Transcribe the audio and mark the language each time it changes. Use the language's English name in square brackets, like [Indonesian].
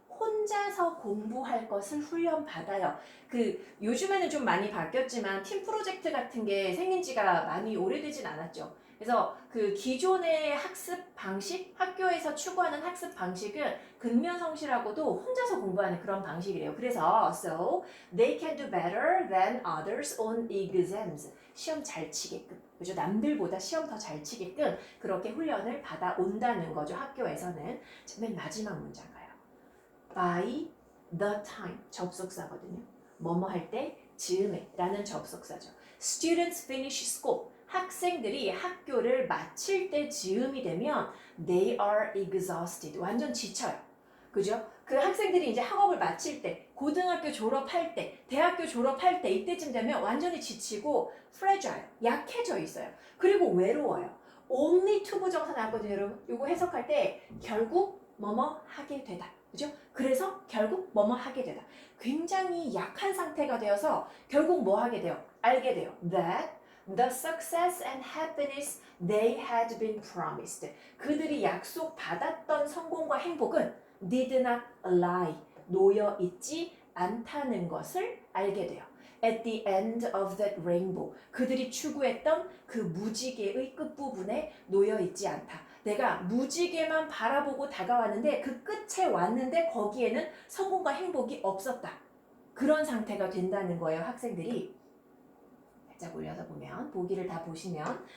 [Korean] 혼자서 공부할 것을 훈련받아요. 요즘에는 좀 많이 바뀌었지만 팀 프로젝트 같은 게 생긴 지가 많이 오래되진 않았죠. 그래서 그 기존의 학습 방식, 학교에서 추구하는 학습 방식은 근면성실하고도 혼자서 공부하는 그런 방식이래요. [English] 그래서 so they can do better than others on exams. [Korean] 시험 잘 치게끔, 그죠? 남들보다 시험 더 잘 치게끔 그렇게 훈련을 받아온다는 거죠. 학교에서는. 맨 마지막 문장 가요. By the time 접속사거든요. 뭐뭐 할 때 즈음에 라는 접속사죠. [English] Students finish school. [Korean] 학생들이 학교를 마칠 때 즈음이 되면 [English] they are exhausted. [Korean] 완전 지쳐요. 그죠? 그 학생들이 이제 학업을 마칠 때, 고등학교 졸업할 때, 대학교 졸업할 때 이때쯤 되면 완전히 지치고 fragile, 약해져 있어요. 그리고 외로워요. only to 부정사 나왔거든요, 여러분. 이거 해석할 때 결국 뭐뭐 하게 되다. 그죠? 그래서 결국 뭐뭐 하게 되다. 굉장히 약한 상태가 되어서 결국 뭐 하게 돼요? 알게 돼요. [English] That the success and happiness they had been promised. [Korean] 그들이 약속받았던 성공과 행복은 [English] did not lie. [Korean] 놓여 있지 않다는 것을 알게 돼요. [English] At the end of that rainbow. [Korean] 그들이 추구했던 그 무지개의 끝부분에 놓여 있지 않다. 내가 무지개만 바라보고 다가왔는데 그 끝에 왔는데 거기에는 성공과 행복이 없었다. 그런 상태가 된다는 거예요, 학생들이. 살짝 올려서 보면, 보기를 다 보시면.